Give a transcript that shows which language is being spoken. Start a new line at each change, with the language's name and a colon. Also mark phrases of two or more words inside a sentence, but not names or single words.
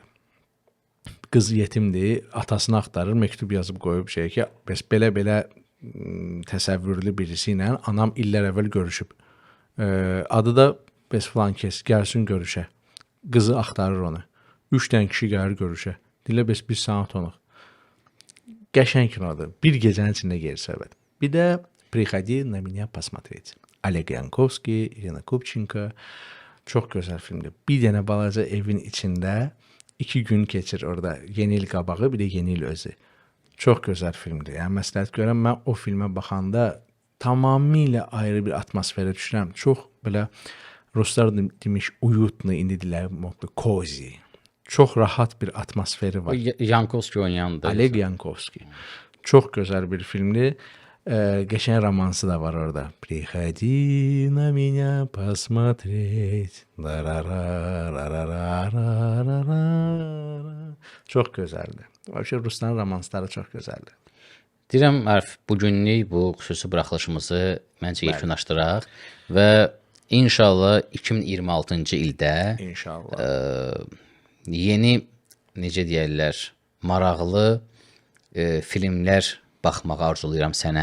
Azerbaijani: Qız yetimdir, atasını axtarır, məktub yazıb qoyub ki, belə təsəvvürlü birisi ilə anam illər əvvəl görüşüb. Adı da filan kəs, gəlsin görüşə. Qızı axtarır onu. 3 dənə kişi gəlir görüşə. Dilə bir saat onuq. Qəşəng kinodur. Bir gecənin içində gedir söhbət. Bir də Приходи на меня посмотреть. Oleg Yankovskiy, Irina Kupchenko. Çox gözəl filmdir. Bir dənə balaca evin içində 2 gün keçir orada. Yeni il qabağı, bir də yeni il özü. Çox gözəl filmdir. Yəni məsləhət görəm, mən o filmə baxanda tamamilə ayrı bir atmosferə düşürəm. Çox belə ruslar demiş uyutlu, indi dilə modlu, cozy. Çox rahat bir atmosferi var. Yankovskiy oynayandır. Oleg Yankovskiy. Çox gözəl bir filmdir. Qəşəng romansı da var orada. Приходи на меня посмотреть. Çox gözəldir. Vəbşə Rusların romansları çox gözəldir. Deyirəm, Arif, bugünlük bu xüsusi buraxılışımızı məncə yekunlaşdıraq və inşallah 2026-cı ildə yeni, necə deyərlər, maraqlı filmlər baxmağı arzulayıram sənə.